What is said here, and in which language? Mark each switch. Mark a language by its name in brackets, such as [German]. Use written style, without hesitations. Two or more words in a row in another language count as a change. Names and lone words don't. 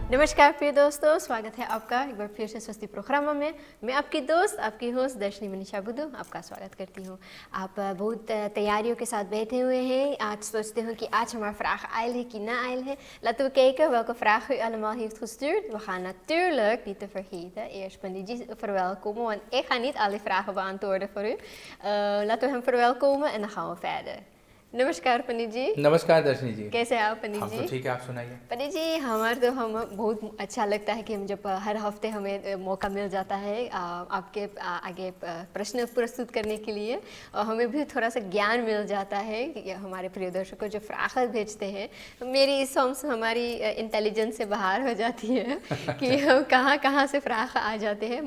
[Hindi] नमस्कार प्रिय दोस्तों, स्वागत है आपका एक बार फिर से स्वस्ति प्रोग्राम में। मैं आपकी दोस्त, आपकी होस्ट दर्शनी मनीषा बुद्धू आपका स्वागत करती हूँ। आप बहुत तैयारियों के साथ बैठे हुए हैं। आज सोचते हो कि आज हमारा vraag आयल है कि ना आयल है. [Dutch] Laten we kijken welke vragen u allemaal heeft gestuurd. We gaan natuurlijk niet te vergeten eerst Panditji verwelkomen, want ik ga niet alle vragen beantwoorden voor u. Laten we hem verwelkomen en dan gaan we verder. [Hindi] नमस्कार पंडित जी। नमस्कार दर्शनी जी। कैसे हैं आप पंडित हम जी? तो ठीक है, आप सुनाइए। पंडित जी हम बहुत अच्छा लगता है कि हम जब हर हफ्ते हमें मौका मिल जाता है आपके आगे प्रश्न प्रस्तुत करने के लिए, और हमें भी थोड़ा सा ज्ञान मिल जाता है कि हमारे प्रिय दर्शकों जो फ्राखत भेजते हैं, मेरी समझ हमारी इंटेलिजेंस से बाहर हो जाती है कि हम कहाँ कहाँ से फ्राख आ जाते हैं।